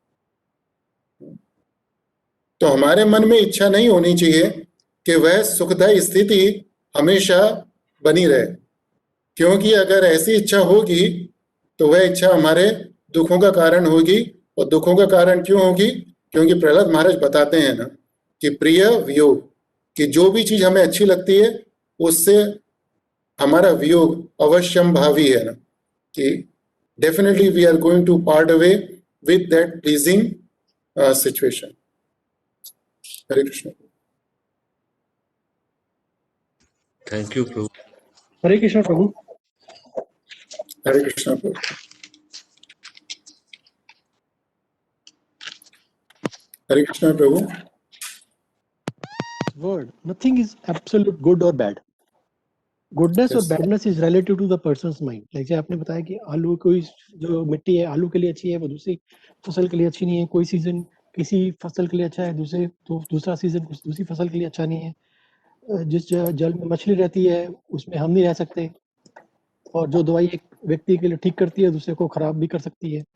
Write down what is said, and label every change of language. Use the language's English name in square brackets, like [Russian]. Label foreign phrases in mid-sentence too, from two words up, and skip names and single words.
[Hindi] तो हमारे मन में इच्छा नहीं होनी चाहिए कि वह सुखदायी स्थिति हमेशा बनी रहे, क्योंकि अगर ऐसी इच्छा होगी तो वह इच्छा हमारे दुखों का कारण होगी। और दुखों का कारण क्यों होगी? क्योंकि प्रहलाद महाराज बताते हैं ना कि प्रिय वियोग, कि जो भी चीज हमें अच्छी लगती है उससे हमारा वियोग अवश्यम भावी है ना, कि [English] definitely we are going to part away with that pleasing situation. [Hindi] हरे कृष्ण। [English] Thank you प्रभु। [Hindi] हरे कृष्ण प्रभु। हरे कृष्ण प्रभु। हरे कृष्ण प्रभु। [English] word. Nothing is absolute good or bad. Goodness और Yes. badness is relative to the person's mind. [Hindi] Like जैसे आपने बताया कि आलू कोई जो मिट्टी है आलू के लिए अच्छी है वो दूसरी फसल के लिए अच्छी नहीं है. कोई सीजन किसी फसल के लिए अच्छा है दूसरा सीजन दूसरी फसल के लिए अच्छा नहीं है. जिस जल में मछली रहती है उसमें हम नहीं रह सकते. और जो दवाई एक व्यक्ति के लिए ठीक करती है दूसरे को खराब भी कर सकती है.